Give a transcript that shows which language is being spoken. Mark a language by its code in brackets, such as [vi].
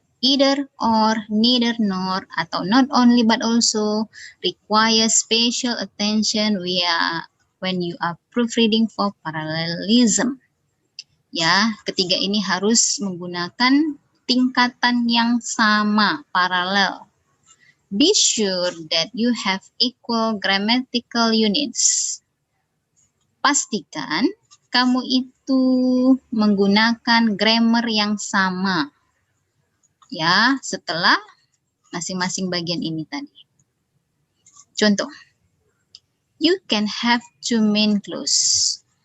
[en] Either or, neither nor, atau not only but also requires special attention when you are proofreading for parallelism. [id] Ya, ketiga ini harus menggunakan tingkatan yang sama, paralel. [en] Be sure that you have equal grammatical units. [id] Pastikan kamu itu menggunakan grammar yang sama. Ya, setelah masing-masing bagian ini tadi. Contoh, [en] you can have two main clause.